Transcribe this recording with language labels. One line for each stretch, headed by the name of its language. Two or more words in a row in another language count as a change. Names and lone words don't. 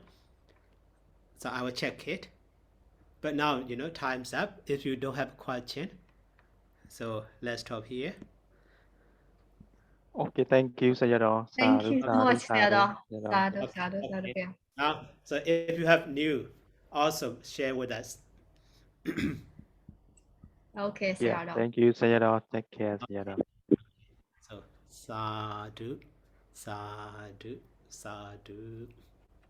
English: So I will check it. But now, you know, time's up. If you don't have a question, so let's stop here. Okay, thank you, Sayadaw. Thank Sadhu, you so sadhu, much, sadhu, Sayadaw. Sayadaw. Sadhu, Okay,
Pali: sadhu, sadhu.
English: okay. Now, so if you have new, also share with us. Okay, Yeah, Sayadaw. thank you, Sayadaw. Take care, Sayadaw. So
Pali: sadhu, sadhu, sadhu.